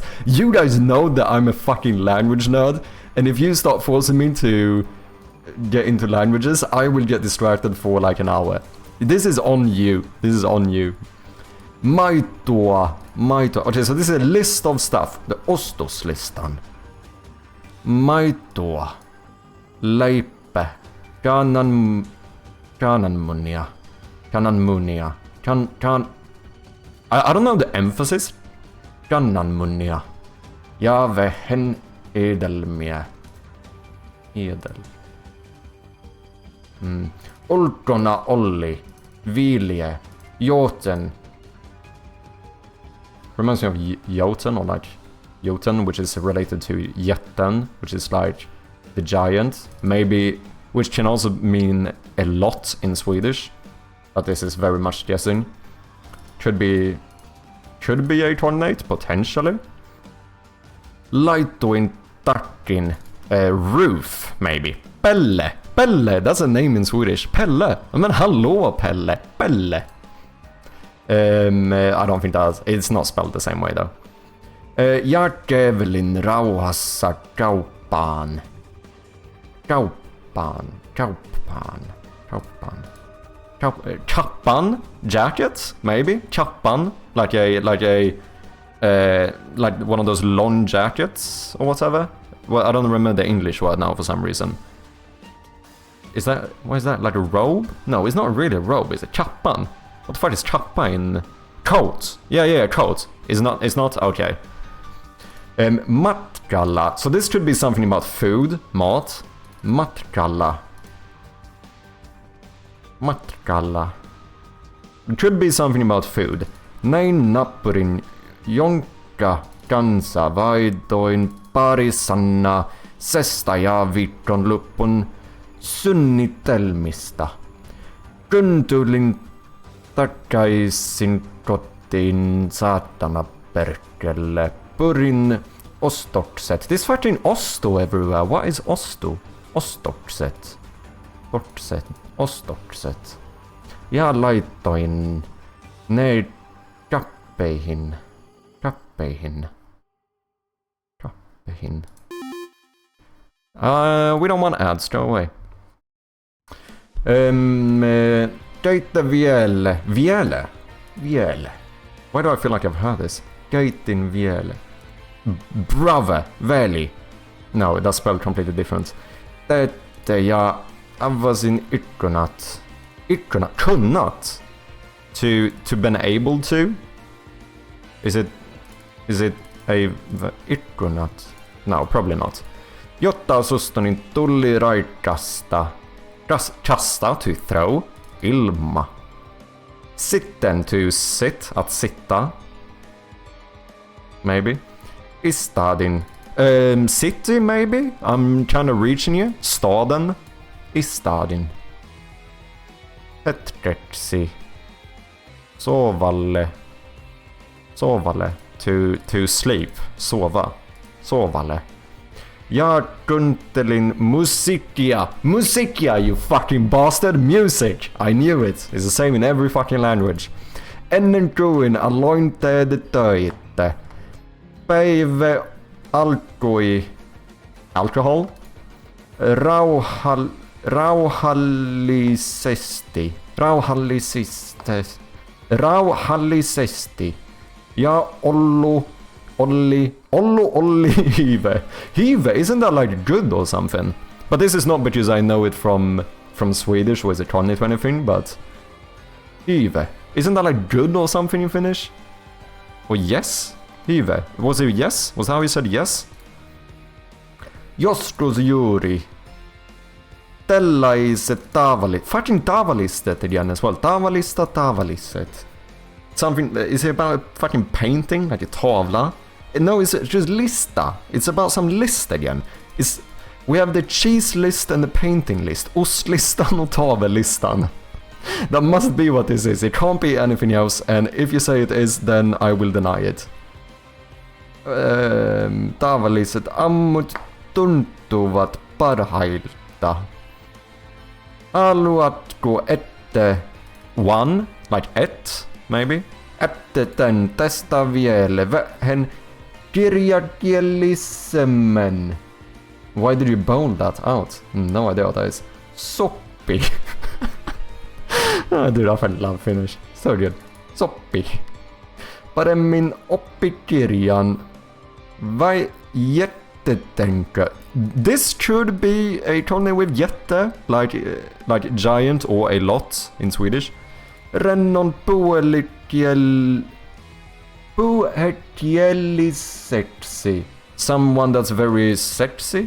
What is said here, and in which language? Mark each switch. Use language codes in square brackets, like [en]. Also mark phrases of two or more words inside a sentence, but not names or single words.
[en] You guys know that I'm a fucking language nerd. And if you start forcing me to get into languages, I will get distracted for like an hour. This is on you. This is on you. Maitoa. Okay, so this is a list of stuff. [fi] The ostoslistan. Maitoa. Leipä. Kananmunia. [en] I don't know the emphasis. [fi] Kananmunia. Ja vähen edelmiä. Edel. Ulkona olli. Vilje. Joten. [en] Reminds me of Jotun, or like Jotun, which is related to Jätten, which is like the giant. Maybe, which can also mean a lot in Swedish. But this is very much guessing. Could be a cognate, potentially. [fi] Laitoin takin. [en] Roof, maybe. Pelle. Pelle, that's a name in Swedish. Pelle. I mean, hallå, Pelle. Pelle. I don't think it's not spelled the same way though. [fi] Järkevelin rauhassa kauppaan. [en] Kappan jacket, maybe. Kappan, like one of those long jackets or whatever. Well, I don't remember the English word now for some reason. What is that? Like a robe? No, it's not really a robe. It's a kappan. What the fuck is kappa in coat? Yeah, coat. It's not okay. Matkalla. So this could be something about food, mat. [fi] Matkalla. [en] It could be something about food. [fi] Näin nappurin jonka kanssa vaihdoin parissanna sesta ja viikonlopun suunnitelmista. Kun tulin takaisin kotiin saatana perkele. Purin ostokset. [en] This fucking osto everywhere. What is osto? [fi] Ostokset. Ostokset. Ja laitoin ne kappeihin. [en] We don't want ads, go away. [fi] Keitte viele. Viele. [en] Why do I feel like I've heard this? [fi] Keitin viele. Brother. Veli. [en] No, that's spelled completely different. [fi] Teette ja avasin ikkunat. Kunnat. [en] To been able to? Is it a ikkunat? No, probably not. [fi] Jotta sustoni tuli raikasta. [en] Kasta, to throw. [fi] Ilma. Sitten, [en] to sit, [sv] att sitta. [en] Maybe. Istadin. City, maybe? I'm kind of reaching you. [sv] Staden. [fi] Istadin. Hetkeksi. Sovalle. [en] To sleep. Sova. [fi] Sovalle. Jag kuntelin musikia. Musikia, [en] you fucking bastard. Music. I knew it. It's the same in every fucking language. [fi] Ennen kuin alointeet töitä. Päivä alkoi alkohol rauhallisesti ja Olli hiive. Hiive, [en] isn't that like good or something? But this is not because I know it from Swedish or is it 2020 thing, but hiive. Isn't that like good or something in Finnish? Or yes? Hiive. Was it yes? Was that how you said yes? [fi] Joskus juuri. Tällaiset fucking tavalliset [en] again as well. [fi] Tavalliset. [en] Something, is it about fucking painting? Like a tavla? No, it's just lista. It's about some list again. We have the cheese list and the painting list. [sv] Ostlistan och tavellistan. That must be what this is. [en] It can't be anything else, and if you say it is, then I will deny it. [fi] Tavalliset ammut tuntuvat parhailta. [en] Haluatko one, like maybe? [fi] Tämän tästä vielä vähän kirjakielisemmin. [en] Why did you bold that out? No idea what that is. Soppi. Dude, I fucking love Finnish. So good. [fi] Soppi. Paremmin oppikirjan. Vai jättetänkö? [en] This should be a tone with jätte, like giant or a lot in Swedish. [fi] Rennon puolikieliseksi. [en] Someone that's very sexy?